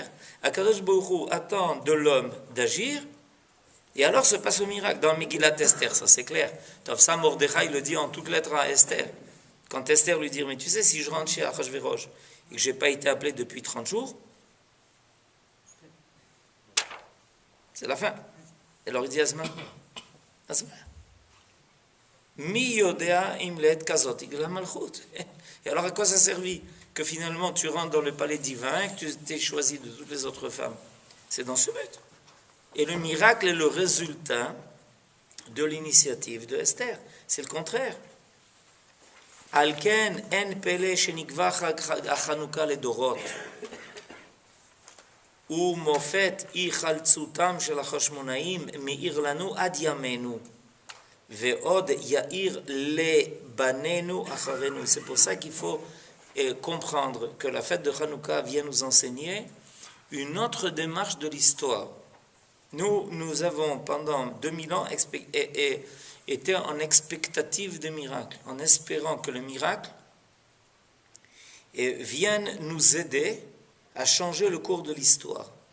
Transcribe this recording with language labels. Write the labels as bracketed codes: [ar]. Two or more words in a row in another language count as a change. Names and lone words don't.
[he] הקדוש ברוך הוא [fr] attend de l'homme d'agir et alors se passe le miracle. Dans Megillat Esther, ça c'est clair. Ça Mordechai le dit en toutes lettres à Esther. Quand Esther lui dit, mais tu sais, si je rentre chez Achashverosh et que je n'ai pas été appelé depuis 30 jours, c'est la fin. Et alors il dit Asma, [he] מי יודע אם לעת כזאת הגעת למלכות. [fr] Et alors à quoi ça servit que finalement tu rentres dans le palais divin et que tu t'es choisi de toutes les autres femmes? C'est dans ce but. Et le miracle est le résultat de l'initiative de Esther. C'est le contraire. [he] על כן אין פלא שנקבע חנוכה לדורות. ומופת היחלצותם של החשמונאים מאיר לנו עד ימינו ועוד יאיר לבנינו אחרינו. [fr] C'est pour ça qu'il faut comprendre que la fête de Hanouka vient nous enseigner une autre démarche de l'histoire. Nous avons pendant 2000 ans été en expectative des miracles, en espérant que le miracle vienne nous aider à changer le cours de l'histoire.